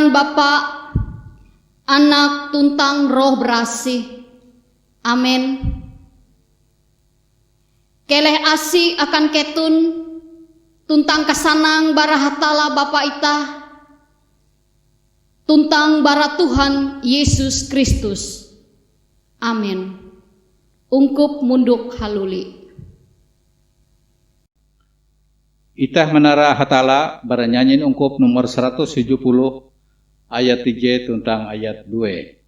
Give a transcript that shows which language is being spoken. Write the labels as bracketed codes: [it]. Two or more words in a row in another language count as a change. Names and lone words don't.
[nij] Bapa, Anak tuntang Roh Berasih. Amin. Keleh asih akan ketun tuntang kasanang bara hatala Bapa itah, tuntang bara Tuhan Yesus Kristus. Amin. Ungkup munduk haluli. Itah menara hatala bara nyanyin ungkup nomor 170 ayat 3 tentang ayat 2.